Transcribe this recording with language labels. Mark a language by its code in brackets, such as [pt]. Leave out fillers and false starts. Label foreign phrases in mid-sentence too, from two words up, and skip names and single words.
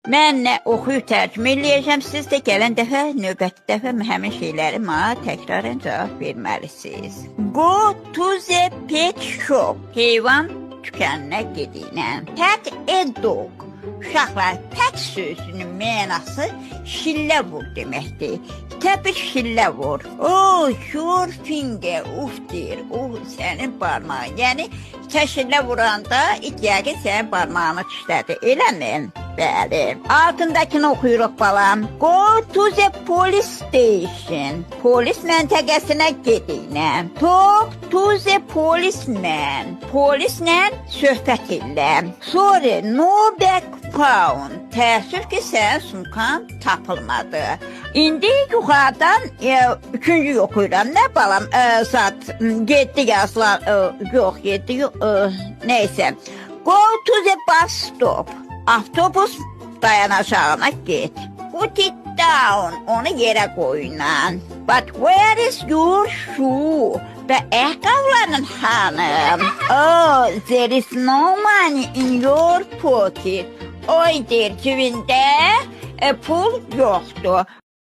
[az] Mən nə oxuyub tərcümə eləyəcəm, siz də gələn dəfə, növbəti dəfə həmin şeyləri mənə təkrarən cavab verməlisiniz. [en] Go to the pet shop. [az] Heyvan dükkanına gedinəm. [en] Pet a dog. [az] Uşaqlar, pet sözünün mənası şillə vur deməkdir. Təbii şillə vur. [en] Oh, your finger, [az] uf deyir. Sənin barmağın. Yəni, şillə vuranda it yəqin sənin barmağını dişlədi. Eləmi? Bəli. Altındakını oxuyuruq balam. [en] Go to the police station. [az] Polis məntəqəsinə gedinəm. [en] Talk to the policeman. [az] Polislə söhbət elə. [en] Sorry, no bag found. [az] Təəssüf ki, sənin sumkan tapılmadı. İndi yuxarıdan üçüncü oxuyuram. Nə balam? Saat 7 yazılar. Yox, 7 yox. Neysə. [en] Go to the bus stop. [az] Avtobus dayanacağına get. [en] Put it down. [az] Onu yerə qoyunan. [en] But where is your shoe? [az] Və ayaqqabıların hanım? [en] Oh, there is no money in your pocket. [az] Oy, deyir, cibində pul yoxdur.